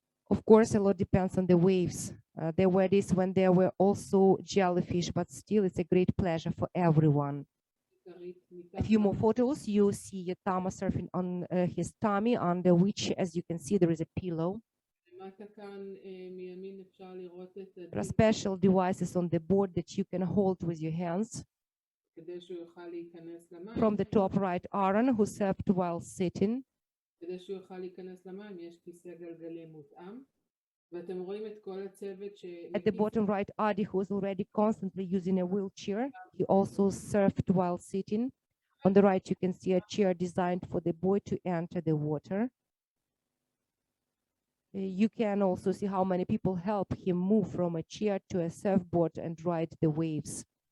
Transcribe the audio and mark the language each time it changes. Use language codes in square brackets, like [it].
[en] Of course, a lot depends on the waves. There were days when there were also jellyfish, but still, it's a great pleasure for everyone. A few more photos. You see Tama surfing on his tummy, under which, as you can see, there is a pillow. [he] למטה כאן מימין אפשר לראות את [en] There are [he] הדיפ [en] special devices on the board that you can hold with your hands. [he] כדי שהוא יוכל להיכנס למים. [en] From the top right, Aaron, who surfed while sitting. [he] כדי שהוא יוכל להיכנס למים יש כיסא גלגלים מותאם. ואתם רואים את כל הצוות [en] At the bottom right, Adi, who is already constantly using a wheelchair. He also surfed while sitting. On the right, you can see a chair designed for the boy to enter the water. You can also see how many people help him move from a chair to a surfboard and ride the waves.